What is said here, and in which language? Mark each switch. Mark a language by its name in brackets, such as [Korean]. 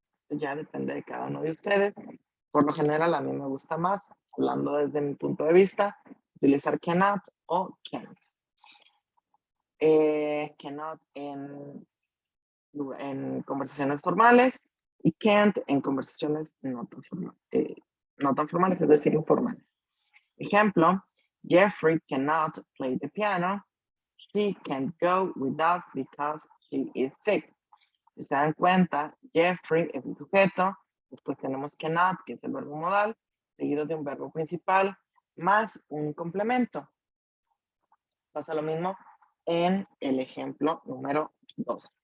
[Spanish] Ya depende de cada uno de ustedes. Por lo general, a mí me gusta más, hablando desde mi punto de vista, utilizar cannot o can't. Cannot en conversaciones formales y can't en conversaciones no tan formales, es decir, informales. [English] Ejemplo, Jeffrey cannot play the piano. She can't go with us because she is sick. [Spanish] Si se dan cuenta, Jeffrey es el sujeto, después tenemos cannot, que es el verbo modal, seguido de un verbo principal, más un complemento. Pasa lo mismo en el ejemplo número 2.